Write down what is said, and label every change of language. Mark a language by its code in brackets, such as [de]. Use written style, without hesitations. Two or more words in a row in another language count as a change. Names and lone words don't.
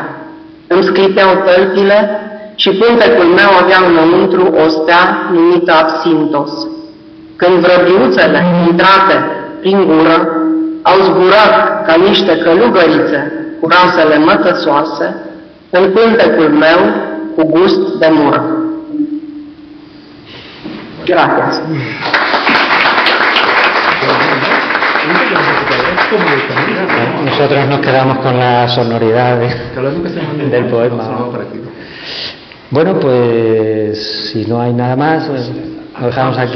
[ro] Îmi sclipeau tălpile și pântecul meu avea înăuntru o stea numită Absintos. Când vrăbiuțele intrate prin gură au zburat ca niște călugărițe cu rasele mătăsoase în pântecul meu cu gust de mură. [es] Gracias. Nosotros nos quedamos con la sonoridad del poema. Bueno, pues si no hay nada más, lo dejamos aquí.